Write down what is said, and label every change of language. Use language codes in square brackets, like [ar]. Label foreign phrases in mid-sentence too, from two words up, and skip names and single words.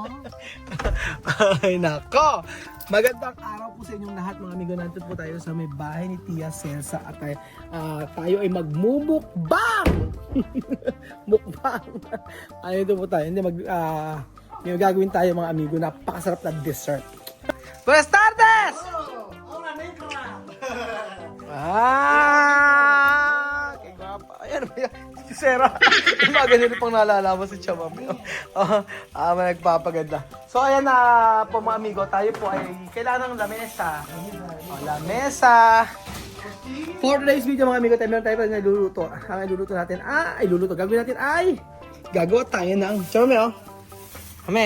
[tl] Ay nako! Magandang araw po sa inyong lahat mga amigo. Nandito po tayo sa may bahay ni Tia Celsa at tayo ay magmumukbang! Mukbang! Ito po tayo. May gagawin tayo mga amigo. Napakasarap na dessert. [es] Buenas tardes! Kay Guapa. [tl] Ayan ba yan? Si Sarah. Yung mga ganyan pang naalala mo si Chamami. May nagpapaganda. So ayan na po mga amigo. Tayo po ay kailangan ng lamesa. Lamesa. [en] For today's video [tl] mga amigo, meron tayo pa niluluto. Ang iluluto natin gagawin natin ay gagawa tayo ng Chamami Mame.